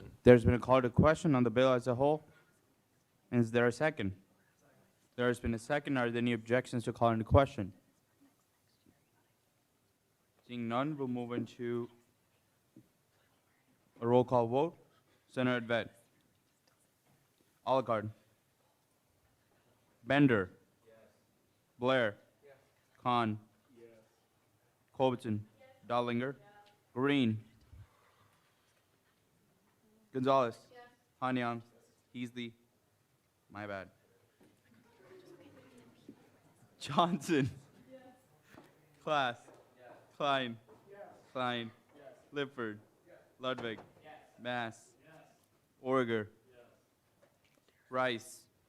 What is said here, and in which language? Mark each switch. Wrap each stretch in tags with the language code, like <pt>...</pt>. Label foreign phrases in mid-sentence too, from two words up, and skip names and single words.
<en>There's been a call to question on the bill as a whole. Is there a second? There has been a second. Are there any objections to calling the question? Seeing none, we'll move into a roll call vote. Senator Advet. Olicard. Bender. Blair. Khan. Cloverton. Dollinger. Green. Gonzalez. Hanyang. Heasley. My bad. Johnson. Class. Klein. Klein. Lipford. Ludwig. Mass. Orger. Rice.</en>